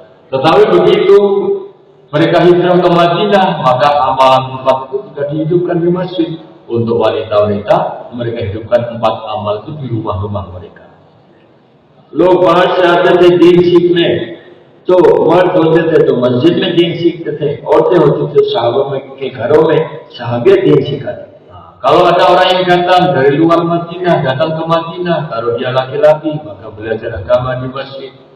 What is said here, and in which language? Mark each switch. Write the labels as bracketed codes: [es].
[id] Tetapi begitu mereka hijrah ke Madinah, maka amalan 4 itu juga dihidupkan di masjid. Untuk wanita-wanita, mereka hidupkan 4 amal itu di rumah-rumah mereka. [hi] लोग बाहर से आते थे दीन सीखने, तो मर्द होते थे तो मस्जिद में दीन सीखते थे, औरतें होती थी साहबा के घरों में साहबे दीन सिखाते। [id] Kalau ada orang yang datang dari luar Madinah, datang ke Madinah, kalau dia laki-laki, maka belajar agama di masjid.